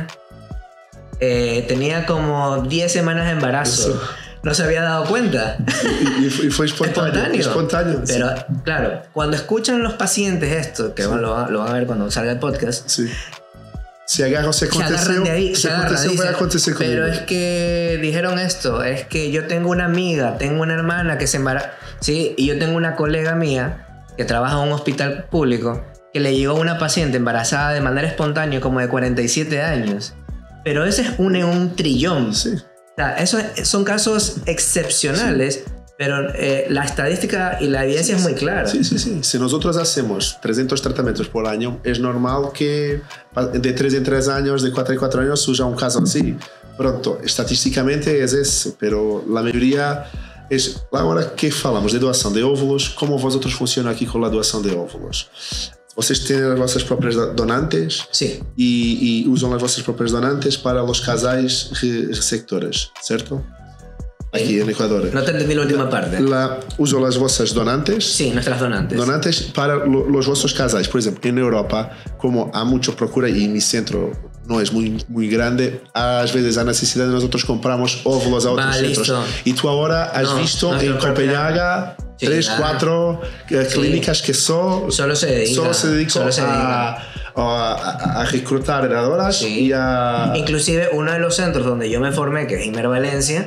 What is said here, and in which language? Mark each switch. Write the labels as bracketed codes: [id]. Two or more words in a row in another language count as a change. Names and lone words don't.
[es] Tenía como 10 semanas de embarazo. Eso. No se había dado cuenta. Y fue espontáneo. Pero claro, cuando escuchan los pacientes esto, que lo van a ver cuando salga el podcast, sí. Se agarran de ahí, se agarran, [pt] vai acontecer conmigo. [es] pero es que dijeron esto, es que yo tengo una amiga, tengo una hermana que se embarazó, ¿sí? Y yo tengo una colega mía que trabaja en un hospital público que le llegó una paciente embarazada de manera espontánea como de 47 años. Pero ese es uno en un trillón. Sí. O sea, esos son casos excepcionales, sí. Pero la estadística y la evidencia es muy clara. Sí. Si nosotros hacemos 300 tratamientos por año, es normal que de 3 en 3 años, de 4 en 4 años, surja un caso así. Pronto, estatísticamente es eso, pero la mayoría es... [pt] Agora que falamos de doação de óvulos, como vosotros funciona aqui com a doação de óvulos? Vocês têm as vossas próprias donantes? [es] Sí. [pt] E usam as vossas próprias donantes para os casais receptores, certo? [es] Aquí en Ecuador. No te entendí la última parte. Uso las vossas donantes. Sí, nuestras donantes. Donantes para los [pt] vossos casais. [es] Por ejemplo, en Europa, como há mucha procura y mi centro no es muy grande, [pt] às vezes há [es] necesidad de nosotros compramos óvulos a otros centros. Listo. Y tú ahora has visto en Copenhague 3, 4 clínicas que solo se dedican a reclutar heredadoras. Sí. Y a... Inclusive uno de los centros donde yo me formé, que es Imer Valencia,